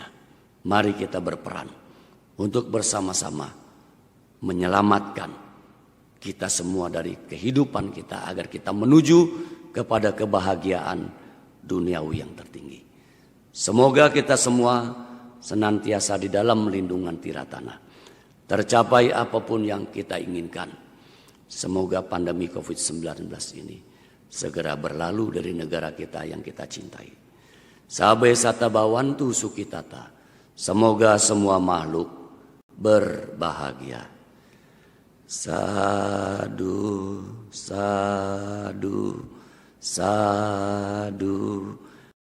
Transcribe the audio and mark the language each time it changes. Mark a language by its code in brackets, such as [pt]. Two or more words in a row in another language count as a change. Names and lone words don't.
[id] Mari kita berperan untuk bersama-sama menyelamatkan kita semua dari kehidupan kita, agar kita menuju kepada kebahagiaan duniawi yang tertinggi. Semoga kita semua senantiasa di dalam lindungan Tiratana. Tercapai apapun yang kita inginkan. Semoga pandemi COVID-19 ini segera berlalu dari negara kita yang kita cintai. [pi] Sabe sata bawantu sukitata. [id] Semoga semua makhluk berbahagia. [pi] Sadu, sadu, sadu.